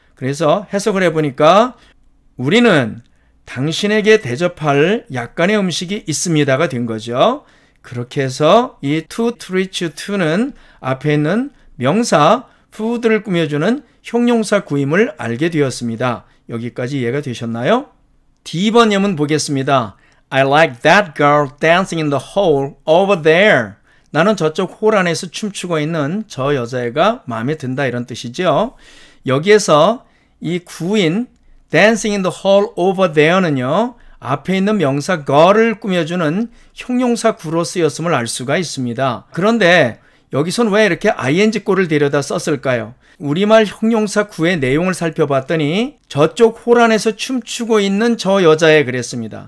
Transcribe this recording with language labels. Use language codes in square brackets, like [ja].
[ko] 그래서 해석을 해보니까 우리는 당신에게 대접할 약간의 음식이 있습니다가 된 거죠. 그렇게 해서 이 [en] to treat you to [ko] 는 앞에 있는 명사 food를 꾸며주는 형용사 구임을 알게 되었습니다. 여기까지 이해가 되셨나요? D번 예문 보겠습니다. [en] I like that girl dancing in the hall over there. [ko] 나는 저쪽 홀 안에서 춤추고 있는 저 여자애가 마음에 든다 이런 뜻이죠. 여기에서 이 구인 [en] dancing in the hall over there [ko] 는요. 앞에 있는 명사 girl을 꾸며주는 형용사 구로 쓰였음을 알 수가 있습니다. 그런데 여기선 왜 이렇게 ing꼴을 데려다 썼을까요? 우리말 형용사 구의 내용을 살펴봤더니 저쪽 홀 안에서 춤추고 있는 저 여자애 그랬습니다.